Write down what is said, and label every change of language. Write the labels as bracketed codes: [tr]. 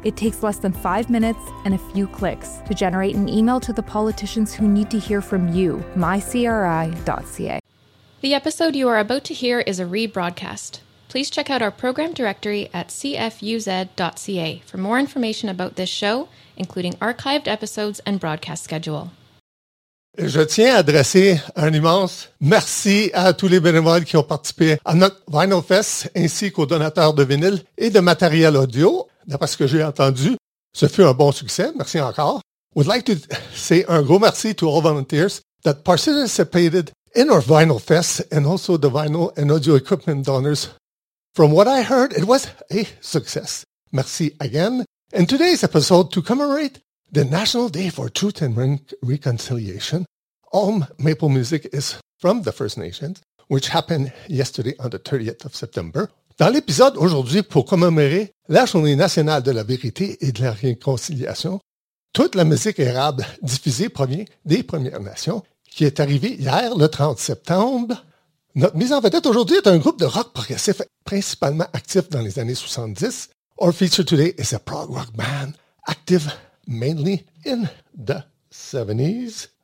[en] It takes less than 5 minutes and a few clicks to generate an email to the politicians who need to hear from you, mycri.ca. The episode you are about to hear is a rebroadcast. Please check out our program directory at cfuz.ca for more information about this show, including archived episodes and broadcast schedule. [fr] Je tiens à adresser un immense merci à tous les bénévoles qui ont participé à notre Vinyl Fest ainsi qu'aux donateurs de vinyle et de matériel audio. D'après ce que j'ai entendu, ce fut un bon succès. Merci encore. [en] Would like to say [fr] un gros merci [en] to all volunteers that participated in our Vinyl Fest, and also the vinyl and audio equipment donors. From what I heard, it was a success. Merci again. And today's episode, to commemorate the National Day for Truth and Reconciliation, all maple music is from the First Nations, which happened yesterday on the 30th of September. [fr] Dans l'épisode aujourd'hui, pour commémorer la Journée nationale de la vérité et de la réconciliation, toute la musique érable diffusée provient des Premières Nations, qui est arrivé hier, le 30 septembre. Notre mise en vedette aujourd'hui est un groupe de rock progressif principalement actif dans les années 70. [en] Our feature today is a prog rock band active mainly in the 70s.